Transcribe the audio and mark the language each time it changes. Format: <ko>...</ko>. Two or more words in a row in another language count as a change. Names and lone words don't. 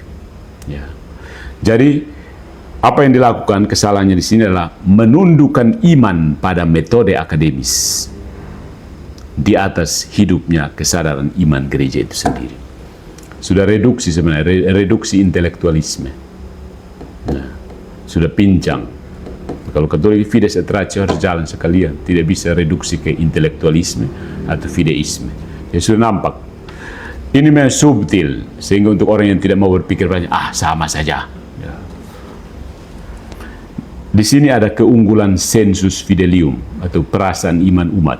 <id>Ya, jadi apa yang dilakukan, kesalahannya di sini adalah menundukkan iman pada metode akademis di atas hidupnya kesadaran iman gereja itu sendiri. Sudah reduksi sebenarnya, reduksi intelektualisme. Nah, sudah pincang. Kalau Katolik</id> <la>fides et ratio</la> <id>harus jalan sekalian, tidak bisa reduksi ke intelektualisme atau fideisme. Ya sudah nampak. Ini memang subtil, sehingga untuk orang yang tidak mau berpikir banyak, sama saja. Ya. Di sini ada keunggulan</id> <la>sensus fidelium</la> <id>atau perasaan iman umat.</id>